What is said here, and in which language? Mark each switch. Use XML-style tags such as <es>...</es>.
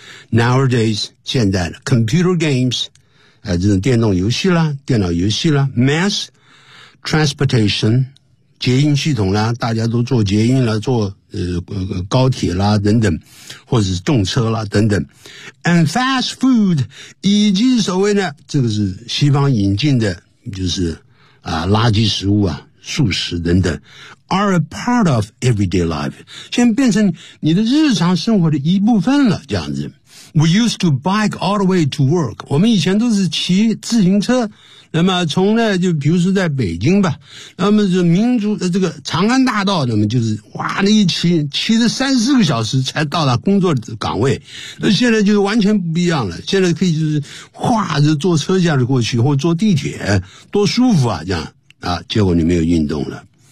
<en>Nowadays,</en> <zh>现在的</zh> <en>computer games,</en> <zh>这种电动游戏啦，电脑游戏啦，</zh> <en>mass transportation,</en> <zh>捷运系统啦，大家都坐捷运啦，坐高铁啦等等，或者是动车啦等等。</zh> <en>And fast food,</en> <zh>以及所谓的这个是西方引进的就是垃圾食物啊，素食等等 ,</zh> <en>are a part of everyday life.</en> <zh>现在变成你的日常生活的一部分了这样子。</zh> <en>We used to bike all the way to work.</en> <zh>我们以前都是骑自行车。那么从呢就比如说在北京吧，那么是民族这个长安大道，那么就是哇那一骑着3-4个小时才到达工作的岗位。那现在就是完全不一样了，现在可以就是哗着坐车下就过去，或坐地铁，多舒服啊这样啊，结果你没有运动了。</zh>